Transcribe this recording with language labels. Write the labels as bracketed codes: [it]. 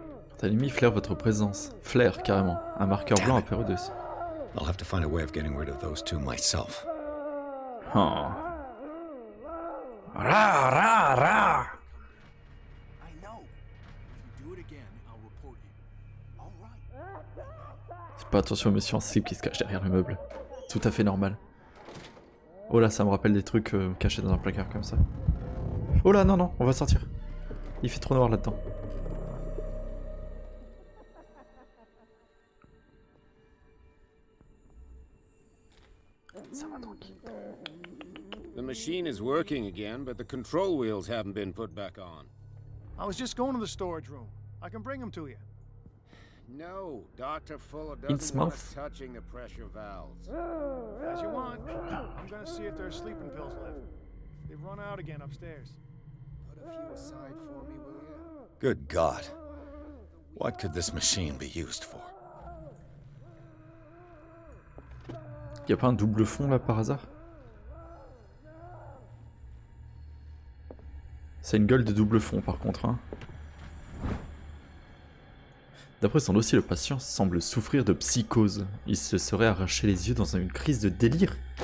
[fr] Votre ennemi flaire votre présence. Flaire, carrément. Un marqueur blanc apparu dessus. [en] I'll have to find a way of getting rid of those two myself. Oh. Ra, ra, ra. I know. If you do it again, I'll report you. All right. [fr] Faites pas attention aux messieurs en slip qui se cachent derrière le meuble. Tout à fait normal. Oh là, ça me rappelle des trucs cachés dans un placard comme ça. Oh là, non, non, on va sortir. Il fait trop noir là-dedans. Ça va tranquille. [en] The machine is working again, but the control wheels haven't been put back on. I was just going to the storage room. I can bring them to you. No, Dr. Fuller Its doesn't want mouth. us touching the pressure valves. As you want. I'm going to see if there's sleeping pills left. They've run out again upstairs. Put a few aside for me, will you? Good God. What could this machine be used for? [fr] Y'a pas un double fond là par hasard? C'est une gueule de double fond par contre, hein. D'après son dossier, le patient semble souffrir de psychose. Il se serait arraché les yeux dans une crise de délire.